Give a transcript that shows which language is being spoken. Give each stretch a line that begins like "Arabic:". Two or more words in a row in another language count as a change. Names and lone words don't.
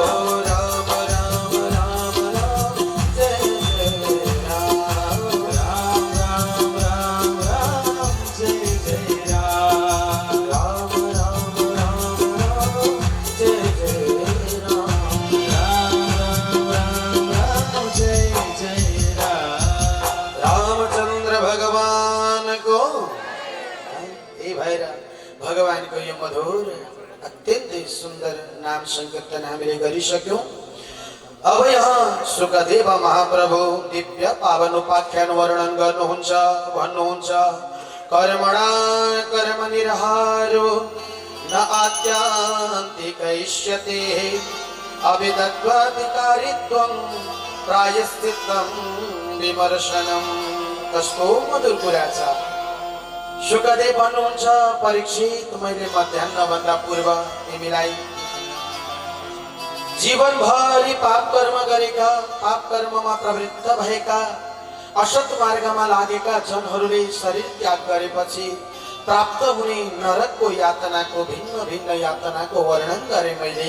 Sanskrit: राम राम राम राम जय जय राम राम राम राम राम जय जय राम राम राम राम राम जय जय राम राम राम राम जय जय राम
Nepali: रामचंद्र भगवान को ए भएर भगवानको यो मधुर अत्यन्तै सुन्दर नाम संकीर्तन हामीले गरिसक्यौं। अब यहाँ सुखदेव महाप्रभु दिव्य पावन उपाख्यान वर्णन गर्नुहुन्छ भन्नुहुन्छ
Sanskrit: कर्मणा कर्म निरहारो न आत्यान्तिकैष्यते अविदत्वाधिकारित्वं प्रायश्चित्तं विमर्शनम्।
Nepali: कस्तो मधुर कुरा छ। सुखदेव भन्नुहुन्छ परीक्षित मैले मध्याह्न भन्दा पूर्व तिमीलाई जीवनभरि पाप कर्म गरेका पाप कर्ममा प्रवृत्त भएका असत मार्गमा लागेका जनहरूले शरीर त्याग गरेपछि प्राप्त हुने नरकको यातनाको भिन्न भिन्न यातनाको वर्णन गरे मैले।